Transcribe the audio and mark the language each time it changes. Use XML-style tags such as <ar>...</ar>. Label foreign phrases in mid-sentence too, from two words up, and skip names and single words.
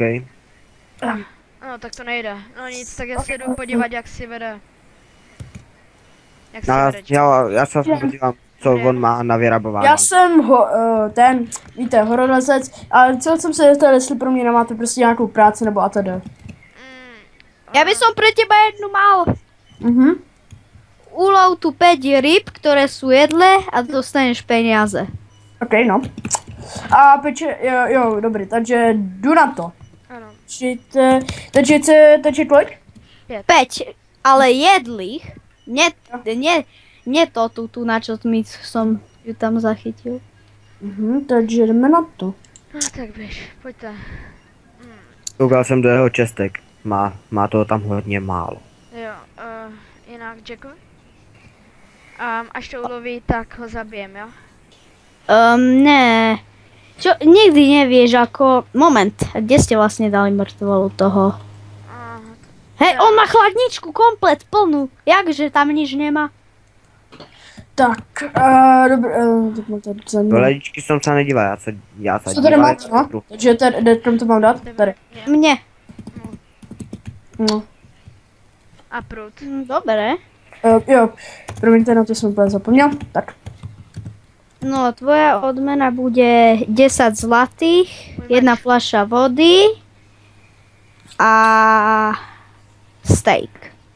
<cs>No, tak to nejde. No nic, tak já se jdu podívat, jak si vede. Jak si No, vede. já se podívám, co on má na vyrabování. Já jsem víte, horolezec, ale chtěl jsem se zeptat, jestli pro mě nemáte prostě nějakou práci nebo a tedy.</cs> <sk>Ja by som pre teba jednu mal. Ulov tu 5 ryb, ktoré sú jedlé a dostaneš peniaze. OK, no.</sk> <cs>A peče, jo, dobrý, takže jdu na to. Ano, Takže kolik? 5, ale jedlých.</cs> <sk>Nie to tu na čo som ju tam zachytil.</sk> <cs>Takže jdeme na to. no tak běž, pojďte. Koukal jsem do jeho čestek. Má toho tam hodně málo. Jo, jinak Jacku? Až to uloví, tak ho zabijem, jo? Ne.</cs> <sk>Čo, nikdy nevieš ako... Moment, kde ste vlastne dali mŕtvolu toho? Hej, on má chladničku komplet plnú. Jakže tam nič nemá?</sk> <cs>Tak, dobrý, Do ledničky jsem se nedíval, já se Co tady díval, máte, no? Takže kam to mám dát? Tady. Mne. No. A prut.</cs> <sk>Dobre.</sk> <cs>Jo, promiňte, na to jsem úplně zapomněl. Tak.</cs> <sk>No, tvoja odmena bude 10 zlatých, jedna fľaša vody a steak.</sk>